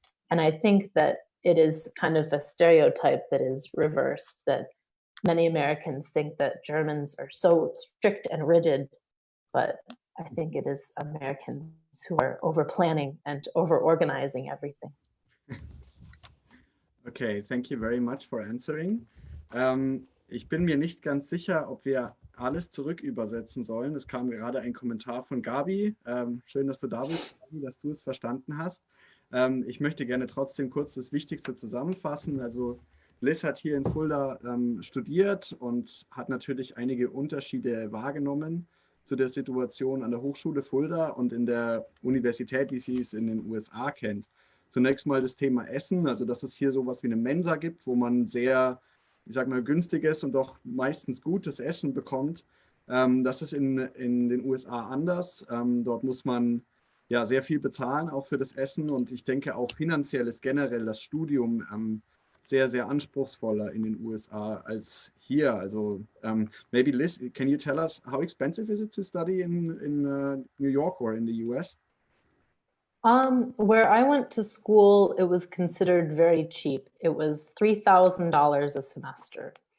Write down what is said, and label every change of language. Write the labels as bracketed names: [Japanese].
[English] And I think that it is kind of a stereotype that is reversed, that many Americans think that Germans are so strict and rigid, but I think it is Americans who are over-planning and over-organizing everything. Okay, thank you very much for answering. [German] Ich bin mir nicht ganz sicher, ob wir alles zurück übersetzen sollen. Es kam gerade ein Kommentar von Gabi. Schön, dass du da bist, Gabi, dass du es verstanden hast. Ich möchte gerne trotzdem kurz das Wichtigste zusammenfassen. Also Liz hat hier in Fulda studiert und hat natürlich einige Unterschiede wahrgenommen zu der Situation an der Hochschule Fulda und in der Universität, wie sie es in den USA kennt. Zunächst mal das Thema Essen, also dass es hier sowas wie eine Mensa gibt, wo man sehr, ich sag mal, günstiges und doch meistens gutes Essen bekommt. Das ist in den USA anders. Dort muss man ja sehr viel bezahlen, auch für das Essen. Und ich denke auch finanziell ist generell das Studium sehr, sehr anspruchsvoller in den USA als hier. Also [English] maybe Liz, can you tell us how expensive is it to study in New York or in the US? Where I went to school, it was considered very cheap. It was $3,000 a semester.